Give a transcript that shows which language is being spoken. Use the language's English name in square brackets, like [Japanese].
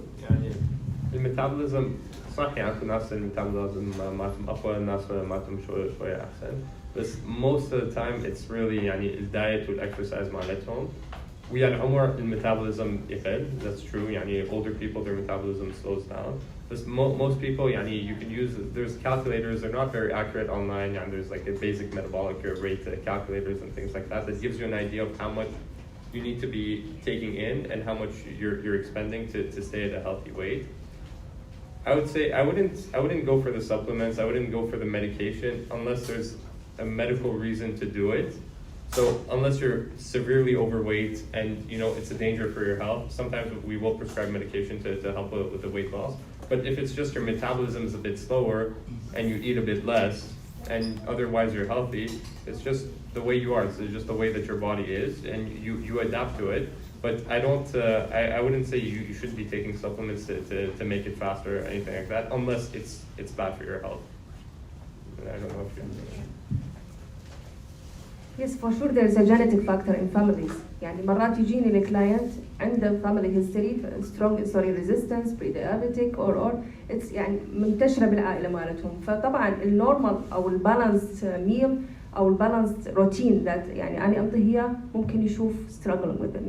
[Arabic] يعني الميتابوليزم صح، يعني في ناس الميتابوليزم مالتهم اقوى، الناس مالتهم شويه احسن، بس [English] most of the time it's really [Arabic] يعني الدايت والاكسرسايز مالتهم. ويا العمر الميتابوليزم يقل، [English] that's true. يعني older people their metabolism slows down. But most people يعني you can use, there's calculators, they're not very accurate online. يعني there's like a basic metabolic rate calculators and things like that gives you an idea of how much you need to be taking in and how much you're expending to stay at a healthy weight. I would say I wouldn't go for the supplements, I wouldn't go for the medication unless there's a medical reason to do it. So unless you're severely overweight and you know it's a danger for your health, sometimes we will prescribe medication to help with the weight loss. But if it's just your metabolism is a bit slower and you eat a bit less and otherwise you're healthy, it's just the way you are. It's just the way that your body is, and you adapt to it. But I don't. I wouldn't say you should be taking supplements to make it faster or anything like that, unless it's bad for your health. I don't know if you understand. Yes, for sure there is a genetic factor in families. [Arabic] يعني مرات يجيني الكلاينت عنده [English] family history strong insulin resistance, pre-diabetic or it's [Arabic] يعني منتشرة بالعائلة مالتهم. فطبعا النورمال أو البالانس ميل أو البالانس روتين ذات يعني أنا أمضيه ممكن يشوف [English] struggling with them.